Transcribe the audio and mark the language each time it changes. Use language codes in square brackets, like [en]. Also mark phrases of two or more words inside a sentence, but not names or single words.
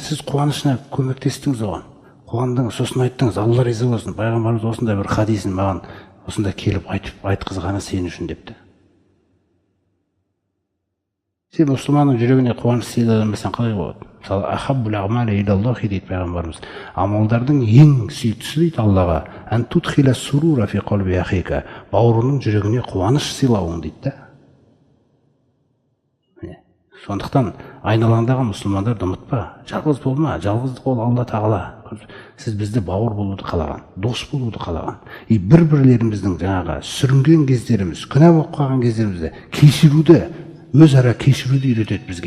[kk] Сіз қуанышына көмектестіңіз оған. Қуандыңыз, сосын айттыңыз, Алла риза болсын, пайғамбарымыз осындай бір хадисін маған осында келіп айтқызғаны сен үшін депті. Сен мұсылманның жүрегіне қуаныш сыйламасаң қалай болады? Мысалы, [ar] أحب الأعمال إلى الله [kk] дейді пайғамбарымыз. Амалдардың ең сүйіктісі дейді Аллаға. [ar] أن تدخل السرور في قلب أخيك. [kk] Бауырының жүрегіне қуаныш сыйлауың дейді да. Сондықтан айналаңдағы мұсылмандарды ұмытпа. Жалғыз болма. Жалғыздық ол Алла тағала. Сіз бізді бауыр болуды қалаған, дос болуды қалаған. Бір-бірлеріміздің жаңағы сүрінген кездеріміз, күнә болып қалған кездерімізді кешіруді, өзара кешіруді үйретеді бізге.